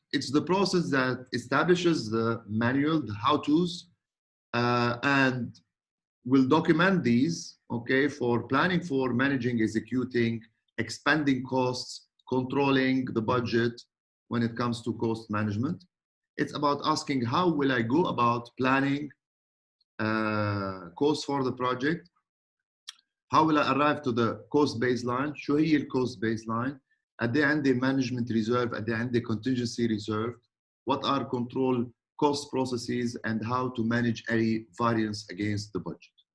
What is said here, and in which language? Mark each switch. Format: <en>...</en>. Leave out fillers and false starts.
<en>It's the process that establishes the manual, the how-tos, and will document these, okay, for planning, for managing, executing, expending costs, controlling the budget when it comes to cost management. It's about asking, how will I go about planning cost for the project. How will I arrive to the cost baseline?</en> <ar>شو هي الcost baseline? قد ايه عندي management reserve؟ قد ايه عندي contingency reserve?</ar> <en>What are control cost processes and how to manage any variance against the budget?</en>